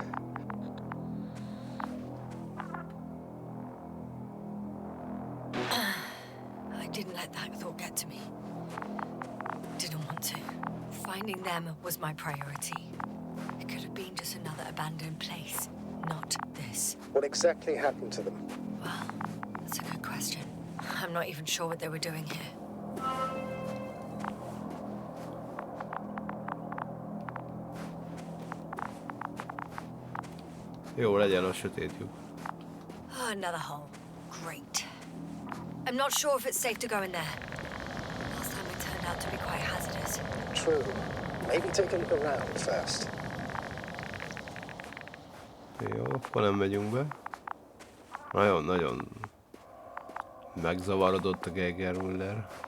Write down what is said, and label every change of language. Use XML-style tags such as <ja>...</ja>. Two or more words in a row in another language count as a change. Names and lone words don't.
<en>I didn't let that thought get to me. Didn't want to. Finding them was my priority. It could have been just another abandoned place, not this. What exactly happened to them? Well, that's a good question. I'm not even sure what they were doing here.</en> <hu>Jó, legyen a sötét lyuk.</hu> <en>Oh, another hole. Great. I'm not sure if it's safe to go in there. Last time it turned out to be quite hazardous. True. Maybe take a look around first.</en> <hu>Jó, akkor nem megyünk be. Nagyon-nagyon megzavarodott a Geiger Müller.</hu>